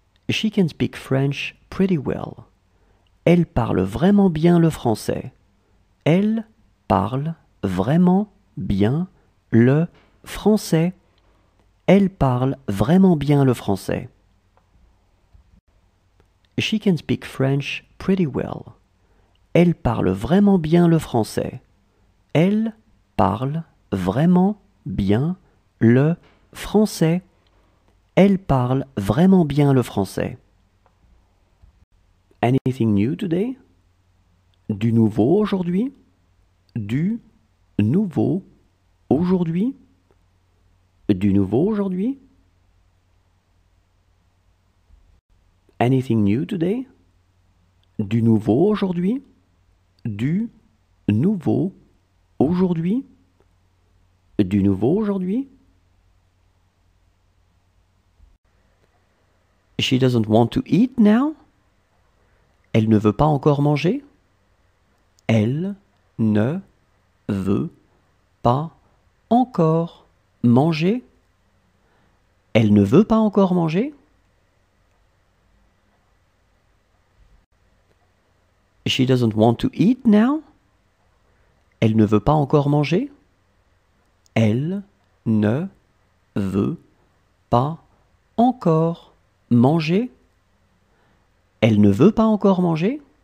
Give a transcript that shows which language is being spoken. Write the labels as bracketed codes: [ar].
[en] She can speak French pretty well. [fr] Elle parle vraiment bien le français. Elle parle vraiment bien le français. Elle parle vraiment bien le français. [en] She can speak French pretty well. [fr] Elle parle vraiment bien le français. Elle parle vraiment bien le français. Elle parle vraiment bien le français. [en] Anything new today? [fr] Du nouveau aujourd'hui? Du nouveau aujourd'hui? Du nouveau aujourd'hui? [en] Anything new today? [fr] Du nouveau aujourd'hui? Du nouveau aujourd'hui? Du nouveau aujourd'hui? [en] She doesn't want to eat now? [fr] Elle ne veut pas encore manger? Elle ne veut pas encore manger? Elle ne veut pas encore manger? [en] She doesn't want to eat now? [fr] Elle ne veut pas encore manger? Elle ne veut pas encore manger? Elle ne veut pas encore manger?